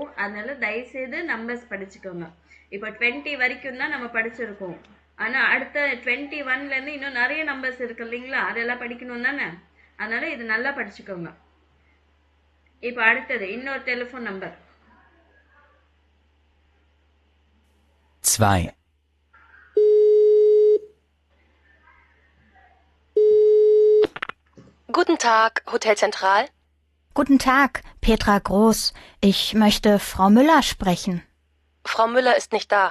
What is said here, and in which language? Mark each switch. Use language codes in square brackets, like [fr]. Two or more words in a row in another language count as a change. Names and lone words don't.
[ta] அதனால தயவுசெய்து நம்பர்ஸ் படிச்சுக்கோங்க. இப்போ 20 வரைக்கும் தான் நம்ம படிச்சிருக்கோம். ஆனா அடுத்த 21ல இருந்து இன்னும் நிறைய நம்பர்ஸ் இருக்கு இல்லைங்களா? அதெல்லாம் படிக்கணும் தானே? அதனால இது நல்லா படிச்சுக்கோங்க. இப்போ அடுத்தது இன்னொரு [en] telephone number. [ta] 2. [de] Guten Tag, Hotel Zentral. Guten Tag, Petra Groß. Ich möchte Frau Müller sprechen. Frau Müller ist nicht da.